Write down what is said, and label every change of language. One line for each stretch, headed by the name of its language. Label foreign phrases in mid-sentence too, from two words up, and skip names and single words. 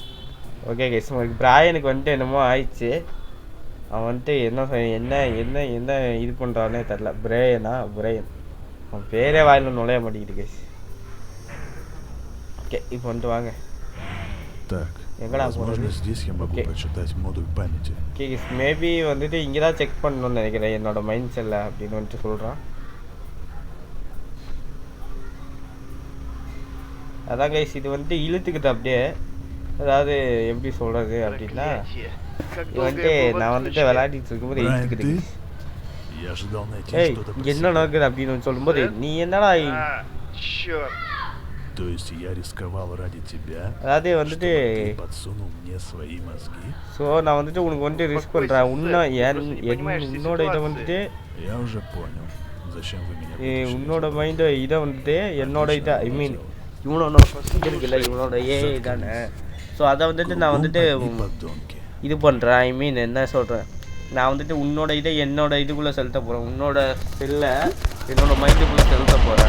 English: okay guys
Tamil: பிராயனுக்கு வந்துட்டு என்னமோ ஆயிடுச்சு. அவன் வந்துட்டு என்ன என்ன என்ன இது பண்ணுறானே தெரில. பிரையன் அவன் பேரே வாயில் நுழைய மாட்டேங்குது கைஸ். ஓகே இப்போ வந்துட்டு வாங்க.
Russian: Так,
Tamil: எங்கடா
Russian: возможно,
Tamil: போகிறது?
Russian: здесь я могу прочитать модуль памяти.
English: okay maybe
Tamil: வந்துட்டு இங்கே தான் செக் பண்ணணும்னு நினைக்கிறேன் என்னோட
English: mind cell
Tamil: அப்படின்னு வந்துட்டு சொல்கிறான். அதான் கைஸ் இது வந்துட்டு இழுத்துக்கிட்டு அப்படியே, அதாவது எப்படி சொல்கிறது அப்படின்னா, இது வந்துட்டு நான் வந்துட்டு விளையாடிட்டு இருக்கும்போது
Russian: Брайан,
Tamil: இழுத்துக்கிட்டு
Russian: ты? Я ожидал найти
Tamil: ஏய்
Russian: что-то
Tamil: இங்கே என்ன
Russian: про себя.
Tamil: நடக்குது அப்படின்னு சொல்லும்போது நீ என்னடா
Russian: Черт. То есть я рисковал ради тебя,
Tamil: அதாவது
Russian: чтобы
Tamil: வந்துட்டு
Russian: ты подсунул мне свои мозги?
Tamil: ஸோ நான் வந்துட்டு உனக்கு வந்துட்டு ரிஸ்க் பண்ணுறேன். உன்னோட இதை வந்துட்டு
Russian: Я уже понял, зачем вы меня
Tamil: உன்னோட
Russian: вытащили.
Tamil: மைண்டு இதை வந்துட்டு என்னோட இதை
English: I mean
Tamil: இவனோட இருக்குல்ல இவனோட தானே. ஸோ அதை வந்துட்டு நான் வந்துட்டு
Russian: Глупые подонки.
Tamil: இது பண்ணுறேன்.
English: I mean
Tamil: என்ன சொல்கிறேன், நான் வந்துட்டு உன்னோட இதை என்னோட இதுக்குள்ளே செலுத்த போகிறேன், உன்னோட செல்லை என்னோட மைண்டுக்குள்ளே செலுத்த போகிறேன்.